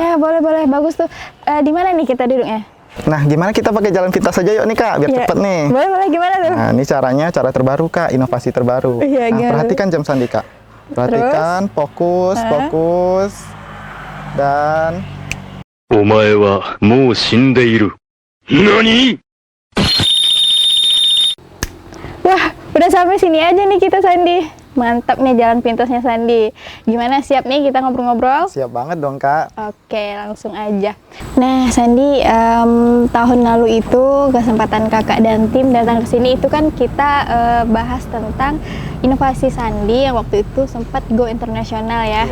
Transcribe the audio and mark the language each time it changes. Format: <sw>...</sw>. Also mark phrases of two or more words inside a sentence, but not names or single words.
<id>Iya boleh bagus tuh. Di mana nih kita duduknya? Nah, gimana kita pakai jalan pintas saja yuk nih Kak, biar Iya. cepet nih. Boleh gimana tuh? Nah, ini caranya, cara terbaru Kak, inovasi terbaru. Iya, Nah, gimana? perhatikan jam Sandi Kak. Perhatikan, fokus, Hah? fokus. Dan</id> <ja>お前はもう死んでいる。何？</ja> <id>Wah, udah sampai sini aja nih kita Sandi. Mantap nih jalan pintasnya Sandi. Gimana, siap nih kita ngobrol-ngobrol? siap banget dong Kak. Oke, langsung aja. Nah, Sandi, tahun lalu itu kesempatan kakak dan tim datang ke sini itu kan kita bahas tentang inovasi Sandi yang waktu itu sempat go internasional ya.</id>